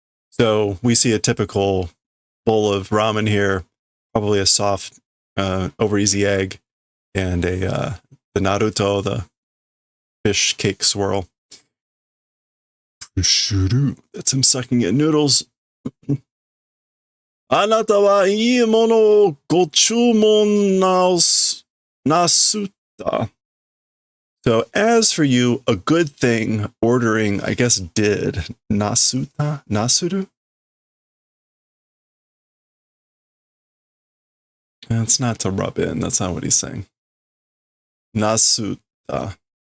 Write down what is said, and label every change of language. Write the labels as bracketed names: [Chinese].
[English] So we see a typical bowl of ramen here. Probably a soft, over easy egg. And the Naruto, the fish cake swirl. That's him sucking at noodles. [Japanese] あなたはいいものをご注文なすった. [English] So as for you, a good thing ordering, I guess, did. Nasuta? Nasuru? That's not to rub in. That's not what he's saying. Nasuta.